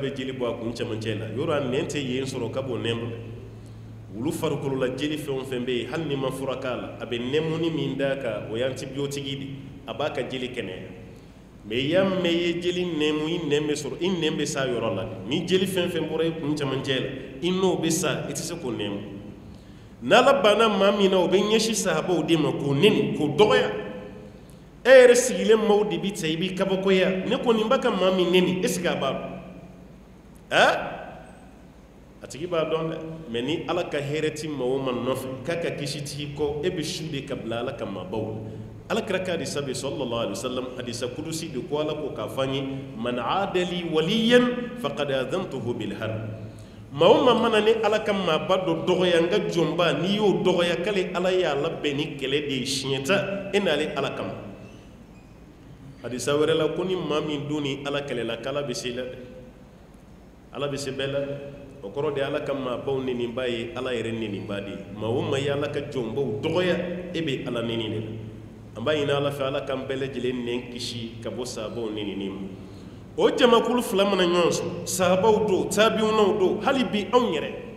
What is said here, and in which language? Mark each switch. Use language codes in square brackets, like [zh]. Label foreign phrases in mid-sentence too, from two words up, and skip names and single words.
[bm] bɛ jeli bɔ a kun cɛmancɛ la yɔrɔ a nɛn tɛ yen sɔrɔ ka bɔ nɛn bolo wulu farikolo la jeli fɛn o fɛn bɛ yen hali ni ma fura k'a la a bɛ nɛmuni min d'a kan o ye antibiyotiki de a b'a ka jeli kɛnɛya mais i y'a mɛn i ye jeli nɛmu i nɛn bɛ sɔrɔ i nɛn bɛ s'a yɔrɔ la ni jeli fɛn fɛn bɔra i kun cɛmancɛ la i n'o bɛ sa i tɛ se k'o nɛmu n'Ala banna maa min na o bɛ ɲɛsin sahabaw de ma k'o nɛni k'o dɔgɔya e yɛrɛ sigilen maaw de bi ta i b'i kabakoya ne ko nin b'a ka maa min nɛni [fr] est ce que [bm] a b'a dɔn a tigi b'a dɔn dɛ mais ni Ala ka hɛrɛ ti maa o maa nɔfɛ k'a ka kisi t'i kɔ e bɛ su de ka bila Ala ka maabaw Ala kɛra ka hadisa bɛ [ar] صلى الله عليه وسلم [bm] hadisa kudusi de ko Ala ko k'a fɔ an ye [ar] من عادى لي وليا فقد آذنته بالحرب [bm] maa o maa mana ni Ala ka maaba dɔ dɔgɔya n ka jɔnba n'i y'o dɔgɔya k'ale Ala y'a labɛn ni kɛlɛ de ye siɲɛ ta e n'ale Ala kama hadisa wɛrɛ la ko ni maa min don ni Ala kɛlɛla k'Ala bɛ se la dɛ Ala bɛ se bɛɛ la dɛ o kɔrɔ de Ala ka maabaw nɛniba ye Ala yɛrɛ nɛniba de ye maa o maa ye Ala ka jɔnbaw dɔgɔya e bɛ Ala nɛni de la an b'a ɲini Ala fɛ Ala k'an bɛɛ lajɛlen nɛn kisi ka bɔ sahabaw nɛnini ma o jamakulu fila mana ɲɔgɔn sɔrɔ sahabaw don tabiunaw don hali bi anw yɛrɛ